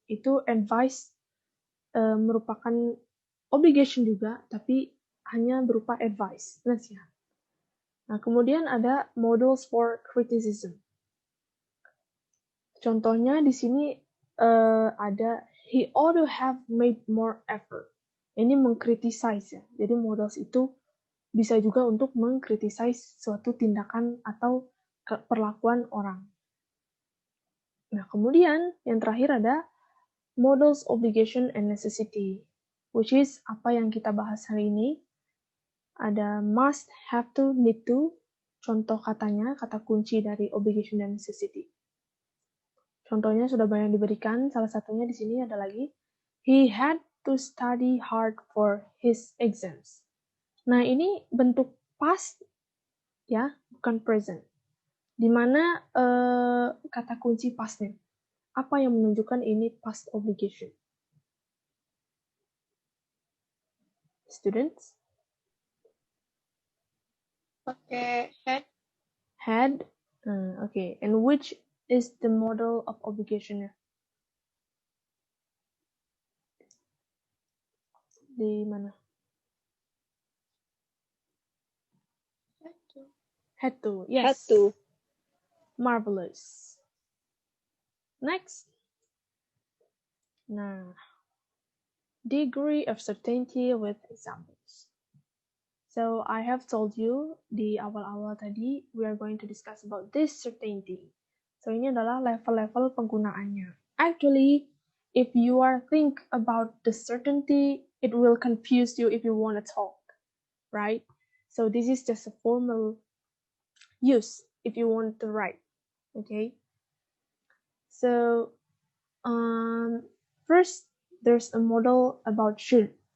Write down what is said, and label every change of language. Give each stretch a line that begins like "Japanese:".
Indonesian: Itu advice merupakan obligation juga, tapi hanya berupa advice, nasihat. Nah, kemudian ada modals for criticism. Contohnya di sini ada
English: he ought to have made more effort.
Indonesian: Ini mengkritisize ya. Jadi modals itu bisa juga untuk mengkritisize suatu tindakan atau perlakuan orang. Nah, kemudian yang terakhir ada modals obligation and necessity,
English: which is
Indonesian: apa yang kita bahas hari ini. Ada must, have to, need to, contoh katanya, kata kunci dari obligation dan necessity. Contohnya sudah banyak diberikan, salah satunya di sini ada lagi,
English: he had to study hard for his exams.
Indonesian: Nah, ini bentuk past, ya, bukan present. Di mana kata kunci pastnya? Apa yang menunjukkan ini past obligation?
English: Students?
Indonesian: Pakai had.
English: Had. Okay. And which is the model of obligation-nya?
Indonesian: Di mana?
English: Had to. Yes. Had to. Marvelous. Next. Nah. Degree of certainty with examples. So I have told you
Indonesian: di awal-awal tadi
English: we are going to discuss about this certainty.
Indonesian: So ini adalah level-level penggunaannya.
English: Actually, if you are think about the certainty, it will confuse you if you want to talk, right? So this is just a formal use if you want to write, okay? So first, there's a model about should.